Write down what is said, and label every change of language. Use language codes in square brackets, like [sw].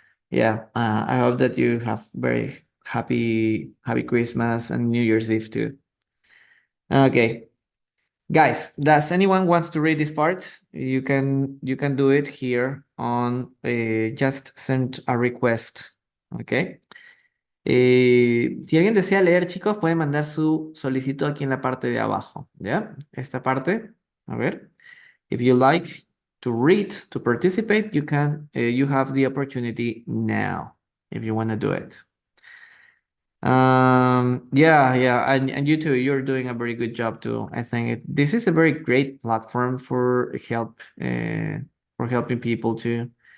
[en] Yeah, I hope that you have very happy Christmas and New Year's Eve too. Okay, guys, does anyone wants to read this part? You can do it here on just send a request. Okay. [es] Si alguien desea leer, chicos, pueden mandar su solicitud aquí en la parte de abajo, ¿ya? Esta parte, a ver. [en] If you like to read, to participate, you have the opportunity now, if you want to do it. Yeah, and you too, you're doing a very good job too. I think this is a very great platform for helping people too.